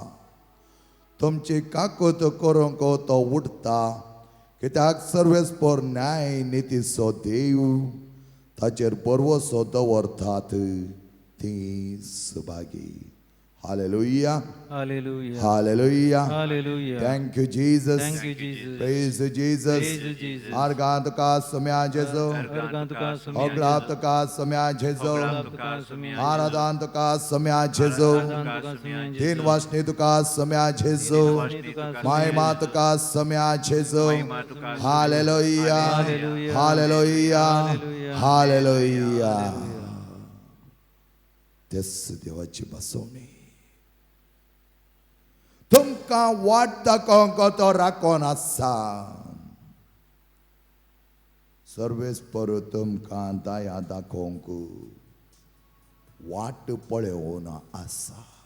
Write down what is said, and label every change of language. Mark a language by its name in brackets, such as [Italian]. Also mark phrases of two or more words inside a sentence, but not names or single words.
[Konkani] तुमची काकूत करूंक तो उठता, कित्याक सर्वेस्पर न्याय नितीचो देव ताचेर भरवोसो दवरतात ती सुभागी. हालेलुया, [English] Hallelujah. [Konkani] हालेलुया. [English] Hallelujah. Thank you, Jesus. Thank you, Jesus. Praise Jesus. Praise you, Jesus. [Konkani] Argan tuka samya Jesu. Argan tuka samya Oglap tuka samya Jesu. tuka samya Aradan tuka samya Jesu. tuka samya Din vashni tuka samya Jesu. Mahima tuka samya Jesu. [English] Hallelujah. Hallelujah. Hallelujah. Hallelujah. [Konkani] Hallelujah. तेच देवाची बसवणी. तुमकां वाट दाखोवंक तो राखोन आसा. सर्वेस्पर तुमकां दया दाखोवंक वाट पळोवन आसा.